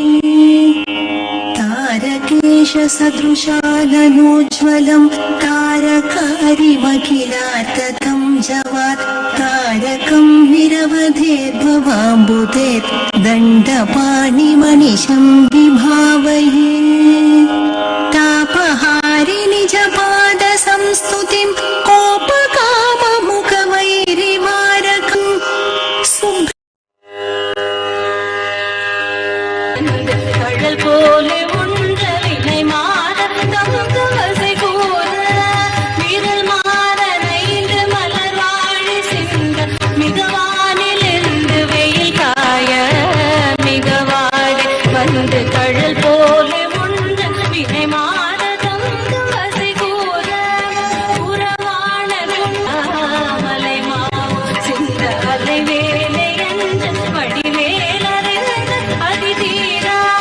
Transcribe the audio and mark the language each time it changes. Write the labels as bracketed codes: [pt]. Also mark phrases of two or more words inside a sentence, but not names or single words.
[sa] तारकेश सदृशाननोज्ज्वलं तारकारिमखिलाततं जवात् तारकं निरवधेद्भवाम्बुधेत् दण्डपाणिमनिशं विभावये तापहारि निजपादसंस्तुतिं कोपकाममुखवैरिमारकं [ta] கடல் போல உண்ட வினை மாற தமக்கு வசை கூற விரல் மாற நைந்து மலர் வாழி சிந்த மிகவானில் இருந்து வெயில் காய மிகவாடி வந்து கடல் போல உண்ட வினை மாற தமக்கு வசை கூற உறவான மலை மாவு சிந்த அலை வேலை என்று வடிவேலறிந்த அதிதீரா